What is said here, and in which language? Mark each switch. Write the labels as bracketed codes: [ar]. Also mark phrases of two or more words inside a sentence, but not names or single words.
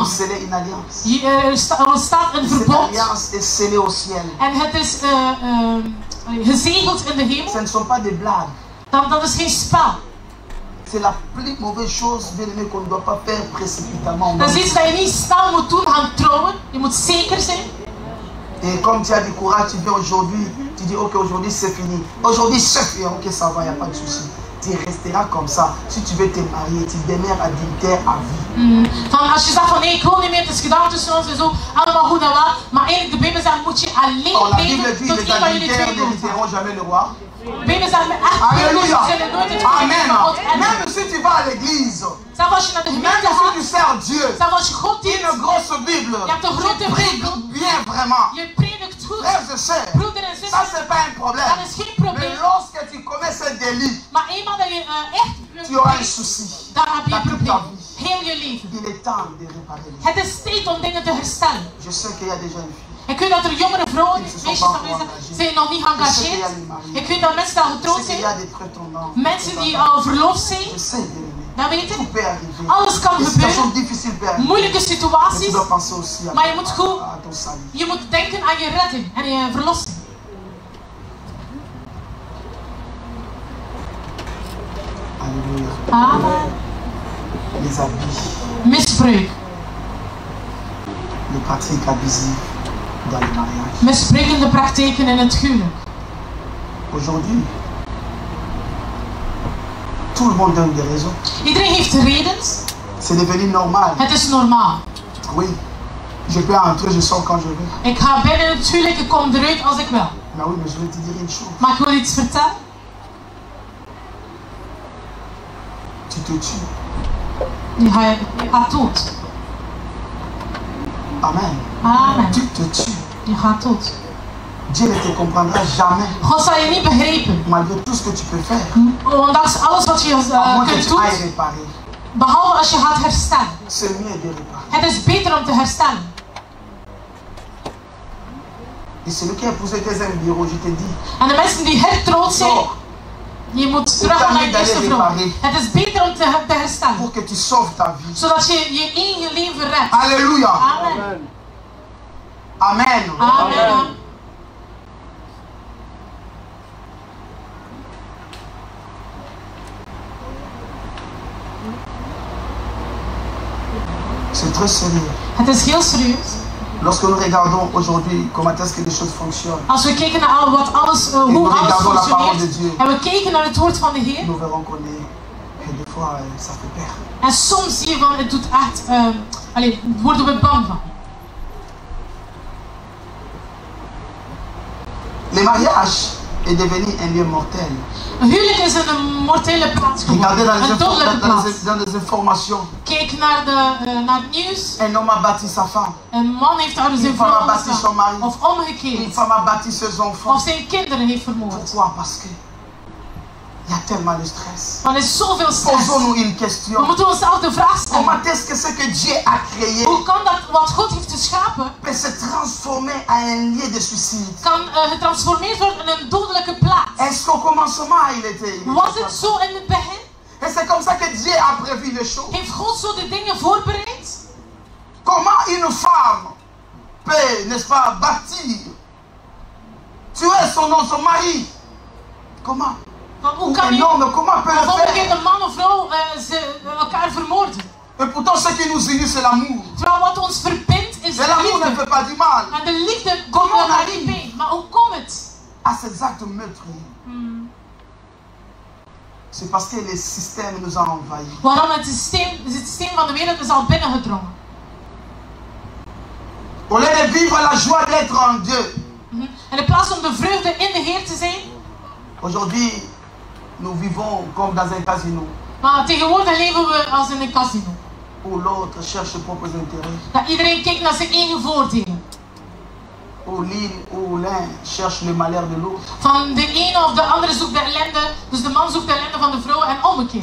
[fr] vous scellez une alliance. [nl] Er staat een [fr] Cette [nl] verbond [fr] alliance est scellée au ciel. [nl] en het is gezegeld in de [fr] Ce [nl] hemel. [fr] ne sont pas des blagues. [nl] Dat is geen spel. [fr] C'est la plus mauvaise chose, bien aimé, qu'on ne doit pas faire précipitamment. [nl] Dat is iets dat je niet snel moet doen, gaan trouwen. Je moet zeker zijn. [fr] Et comme tu as du courage, tu viens aujourd'hui, tu dis ok, aujourd'hui c'est fini. Aujourd'hui c'est fini, ok, ça va, il n'y a pas de souci. Tu resteras comme ça. Si tu veux te marier, tu demeures adultère à vie. [nl] Van als je zegt van nee, ik wil niet meer, het is gedaan tussen ons en zo, allemaal goed en wel. Maar eigenlijk de Bijbel zegt, moet je alleen [fr] Or, la Bible [nl] leven [fr] dit [nl] tot [fr] les [nl] een van jullie [fr] adultères [nl] twee dood gaat. [fr] n'hériteront jamais le roi. [nl] De Bijbel zegt, met echt [fr] Alléluia. [nl] ze zullen nooit het Amen. koninkrijk van God erven. [fr] Même si tu vas à l'église, [nl] Zelfs als je naar de [fr] même [nl] gemeente [fr] si tu [nl] gaat, [fr] sers Dieu, [nl] zelfs als je God dient, [fr] une grosse Bible, [nl] je hebt een [fr] tu [nl] grote [fr] pries [nl] Bijbel, [fr] bien vraiment. [nl] je predikt goed, [fr] Frères et sœurs, [nl] broeder en [fr] ça [nl] zussen, [fr] c'est pas un problème. [nl] dat is geen [fr] Mais [nl] probleem. [fr] lorsque tu commets ce délit, [nl] Maar eenmaal dat je echt [fr] tu auras un souci. [nl] dan heb je [fr] Dans [nl] een [fr] toute ta [nl] probleem. [fr] vie. [nl] Heel je leven. [fr] Il est temps de réparer les choses. [nl] Het is tijd om dingen te herstellen. [fr] Je sais qu'il y a déjà une fille. [nl] Ik weet dat er jongere vrouwen, meisjes aanwezig zijn nog niet geëngageerd. Ik weet dat mensen al [fr] Je [nl] getrouwd [fr] sais qu'il y a [nl] zijn. [fr] des prétendants. [nl] Mensen die al verloofd zijn. [fr] Je sais, bien aimé. [nl] Dat weet [fr] Tout [nl] ik. [fr] peut arriver. [nl] Alles kan [fr] Des situations [nl] gebeuren. [fr] difficiles peuvent arriver. [nl] Moeilijke [fr] Mais tu [nl] situaties. [fr] dois penser aussi [nl] Maar je moet goed, [fr] à ton salut. [nl] je moet denken aan je redding en je verlossing. [fr] Alléluia. Amen. Les abus, [nl] Misbruik. [fr] les pratiques abusives dans le mariage. [nl] Misbruikende praktijken in het huwelijk. [fr] Aujourd'hui, tout le monde donne des raisons. [nl] Iedereen heeft redens. [fr] C'est devenu normal. [nl] Het is normaal. [fr] Oui. Je peux entrer, je sors quand je veux. [nl] Ik ga binnen het huwelijk, ik kom eruit als ik wil. [fr] Mais oui, mais je vais te dire une chose. [nl] Maar ik wil iets vertellen. [fr] Tu te tues. [nl] Je gaat dood. Amen. Amen. [fr] Tu te tues. [nl] Je gaat dood. [fr] Dieu ne te comprendra jamais. [nl] God zal je niet begrijpen. [fr] Malgré tout ce que tu peux faire. [nl] Ondanks alles wat je [fr] À moins que [nl] kunt [fr] tu ailles [nl] doen. [fr] réparer. [nl] Behalve als je gaat herstellen. [fr] C'est mieux de réparer. [nl] Het is beter om te herstellen. [fr] Et celui qui a épousé deuxième bureau, je te dis, [nl] En de mensen die hertrouwd zijn, [fr] sors [nl] je moet terug gaan naar je eerste vrouw. Het is beter om te herstellen. [fr] pour que tu sauves ta vie. [nl] Zodat je je eigen leven redt. [fr] Alléluia. Amen. Amen. Amen. C'est très sérieux. [nl] Het is heel serieus. [fr] Lorsque nous regardons aujourd'hui comment est-ce que les choses fonctionnent, [nl] Als we kijken naar wat alles, hoe alles functioneert en we kijken naar het woord van de Heer, [fr] nous verrons qu'on est, et des fois, ça fait peur. [nl] en soms zie je van het doet echt, worden we bang van. [fr] Le mariage est devenu un lieu mortel. [nl] Een huwelijk is een mortele plaats [fr] Regardez [nl] geworden, een dodelijke plaats. [fr] dans les informations. [nl] Kijk naar het nieuws. [fr] Un homme a bâti sa femme. [nl] Een man heeft daar zijn [fr] femme a [nl] vrouw [fr] bâti son mari. [nl] of [fr] Une [nl] omgekeerd. [fr] femme a bâti ses enfants. [nl] Of zijn kinderen heeft vermoord. [fr] Pourquoi? Parce que Il y a tellement de stress. [nl] Want er is zoveel stress. [fr] Posons-nous une [nl] We [fr] question. [nl] moeten onszelf de vraag stellen. [fr] Comment est-ce que ce que Dieu a créé [nl] Hoe kan dat wat God heeft geschapen, [fr] peut se transformer en un lieu de suicide? [nl] kan getransformeerd worden in een dodelijke plaats? [fr] Est-ce qu'au commencement il était [nl] Was het zo in het begin? [fr] Et c'est comme ça que Dieu a prévu les choses. [nl] Heeft God zo de dingen voorbereid? [fr] Comment une femme peut, n'est-ce pas, bâtir, tuer son mari? Comment? [nl] Hoe [fr] Un [nl] kan je [fr] homme, comment peut le [nl] omgekeerd [fr] faire? [nl] een man of vrouw elkaar vermoorden? [fr] Et pourtant ce qui nous unit c'est l'amour. [nl] Terwijl wat ons verbindt is [fr] Mais [nl] de [fr] l'amour ne [nl] liefde. [fr] fait pas du mal. [nl] En de liefde komt wel naar die pijn. Maar hoe komt het? [fr] À ces actes meurtriers. C'est parce que le système nous a envahis. [nl] Waarom het systeem van de wereld is al binnengedrongen. [fr] Au lieu de vivre la joie d'être en Dieu. [nl] En in plaats om de vreugde in de Heer te zijn. [fr] Aujourd'hui, nous vivons comme dans un casino. [nl] Maar tegenwoordig leven we als in een casino. [fr] Où l'autre cherche ses propres intérêts. [nl] Dat iedereen kijkt naar zijn eigen voordelen. [fr] Où l'un cherche le malheur de l'autre. [nl] Van de ene of de andere zoekt de ellende. Dus de man zoekt de ellende van de vrouw en omgekeerd.